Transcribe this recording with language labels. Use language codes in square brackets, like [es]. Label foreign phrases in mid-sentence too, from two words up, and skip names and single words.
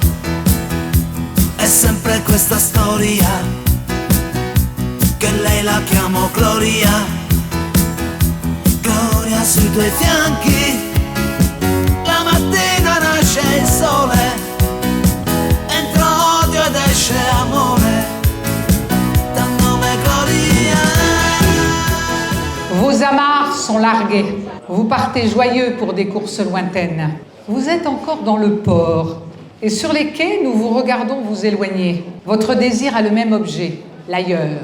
[it] È sempre questa storia che lei la chiamo Gloria. Gloria sui tuoi fianchi, la mattina nasce il sole, entra odio ed esce amore. [fr] Vos amarres sont largués. Vous partez joyeux pour des courses lointaines. Vous êtes encore dans le port. Et sur les quais, nous vous regardons vous éloigner. Votre désir a le même objet, l'ailleurs.